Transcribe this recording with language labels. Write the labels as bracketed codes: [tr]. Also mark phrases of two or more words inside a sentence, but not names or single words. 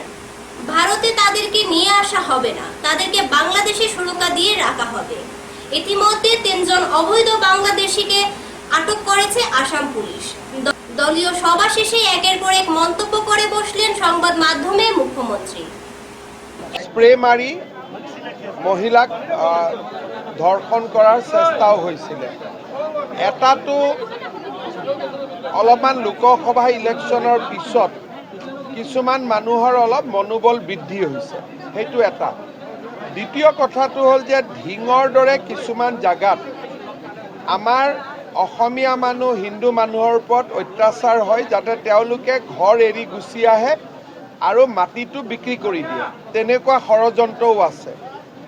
[bn] ভারতে তাদেরকে নিয়ে আসা হবে না, তাদেরকে বাংলাদেশে সুরক্ষা দিয়ে রাখা হবে। ইতিমধ্যে 3 জন অবৈধ বাংলাদেশিকে আটক করেছে আসাম পুলিশ। দলীয় সভা শেষে একের পর এক মন্তব্য করে বসলেন সংবাদ মাধ্যমে মুখ্যমন্ত্রী। [as] স্প্রে মারি মহিলাক ধৰ্ষণ কৰাৰ চেষ্টাও হৈছিল। এটাতো অলপমান লোকসভা ইলেকশ্যনৰ পিছত কিছুমান মানুহৰ অলপ মনোবল বৃদ্ধি হৈছে, সেইটো এটা। দ্বিতীয় কথাটো হ'ল যে ঢিঙৰ দৰে কিছুমান জাগাত আমাৰ অসমীয়া মানুহ হিন্দু মানুহৰ ওপৰত অত্যাচাৰ হয়, যাতে তেওঁলোকে ঘৰ এৰি গুচি আহে আৰু মাটিটো বিক্ৰী কৰি দিয়ে, তেনেকুৱা ষড়যন্ত্ৰও আছে।